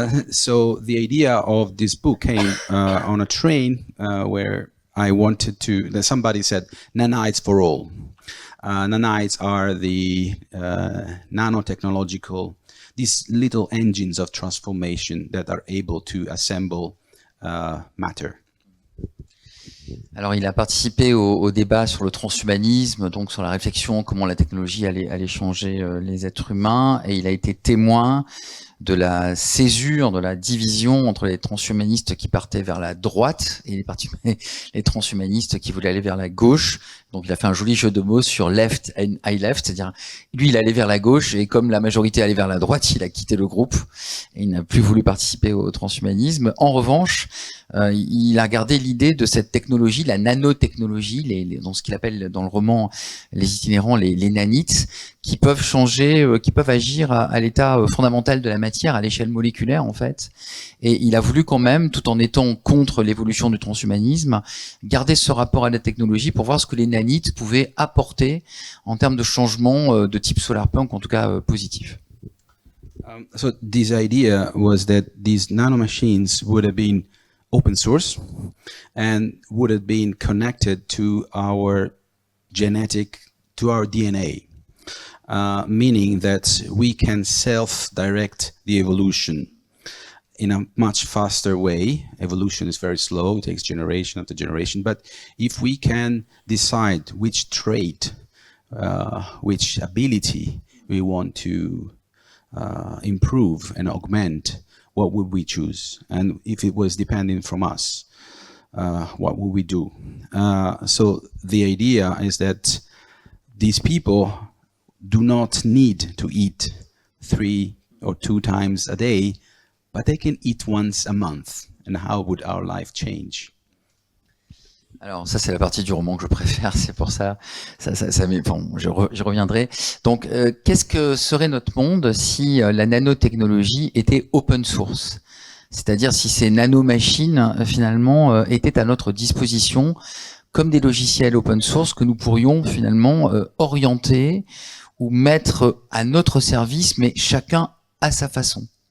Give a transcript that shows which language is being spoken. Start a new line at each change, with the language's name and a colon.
English: So the idea of this book came on a train where I wanted to. Somebody said nanites for all. Nanites are the nanotechnological, these little engines of transformation that are able to assemble matter.
French: Alors, il a participé au débat sur le transhumanisme, donc sur la réflexion, comment la technologie allait changer les êtres humains, et il a été témoin de la césure, de la division entre les transhumanistes qui partaient vers la droite et les transhumanistes qui voulaient aller vers la gauche. Donc il a fait un joli jeu de mots sur
English: left and I left,
French: c'est-à-dire lui il allait vers la gauche et comme la majorité allait vers la droite, il a quitté le groupe et il n'a plus voulu participer au transhumanisme. En revanche, il a gardé l'idée de cette technologie, la nanotechnologie, dans ce qu'il appelle dans le roman les itinérants, les nanites, qui peuvent changer, qui peuvent agir à l'état fondamental de la matière, à l'échelle moléculaire en fait. Et il a voulu quand même, tout en étant contre l'évolution du transhumanisme, garder ce rapport à la technologie pour voir ce que les nanites pouvaient apporter en termes de changement de type solarpunk, en tout cas positif.
English: So this idea was that these nanomachines would have been open source and would have been connected to our to our DNA. Meaning that we can self-direct the evolution. in a much faster way. Evolution is very slow, it takes generation after generation. But if we can decide which trait, which ability we want to improve and augment, what would we choose? And if it was depending from us, what would we do? So the idea is that these people do not need to eat 3 or 2 times a day, but they can eat once a month. And how would our life change?
French: Alors ça c'est la partie du roman que je préfère, c'est pour ça, bon, j'y reviendrai. Donc qu'est-ce que serait notre monde si la nanotechnologie était open source? C'est-à-dire si ces nanomachines finalement étaient à notre disposition comme des logiciels open source que nous pourrions finalement orienter ou mettre à notre service, mais chacun à sa façon.